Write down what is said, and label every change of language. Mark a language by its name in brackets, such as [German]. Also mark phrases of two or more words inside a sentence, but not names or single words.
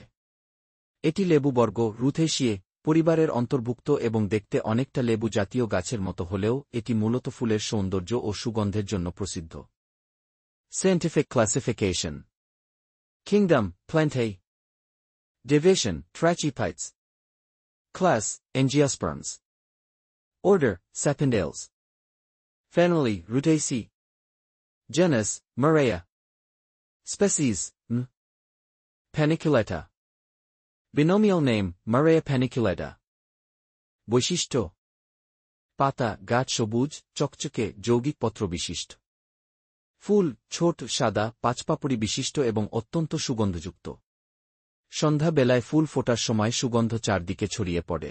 [Bangla] এটি লেবুবর্গ রুথেসিয়ে পরিবারের অন্তর্ভুক্ত এবং দেখতে অনেকটা লেবু জাতীয় গাছের মতো হলেও এটি মূলত ফুলের সৌন্দর্য ও সুগন্ধের জন্য প্রসিদ্ধ। [English] Scientific classification Kingdom Plantae Division Tracheophytes Class Angiosperms Order Sapindales Family Rutaceae Genus Murraya Species M. Paniculata Binomial name Murraya paniculata [Bangla] বৈশিষ্ট্য পাতা গাঢ় সবুজ চকচকে যৌগিক পত্র বিশিষ্ট। ফুল ছোট সাদা পাঁচপাপড়ি বিশিষ্ট এবং অত্যন্ত সুগন্ধযুক্ত। সন্ধ্যা বেলায় ফুল ফোটার সময় সুগন্ধ চারদিকে ছড়িয়ে পড়ে।